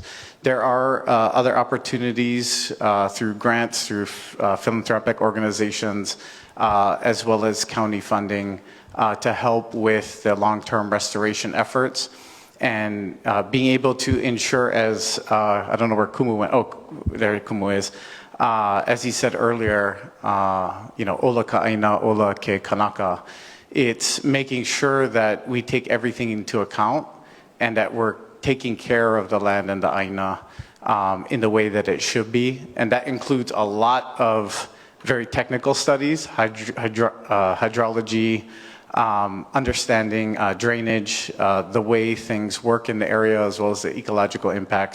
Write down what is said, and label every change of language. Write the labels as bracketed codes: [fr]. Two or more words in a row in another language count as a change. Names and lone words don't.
[en] There are other opportunities through grants, through philanthropic organizations, as well as county funding to help with the long-term restoration efforts. And being able to ensure, as I don't know where Kumu went. Oh, there Kumu is. As he said earlier, [haw] ola ka'aina, ola ke kanaka. [en] It's making sure that we take everything into account and that we're taking care of the land and the aina in the way that it should be. And that includes a lot of very technical studies, hydrology, understanding drainage, the way things work in the area, as well as the ecological impacts.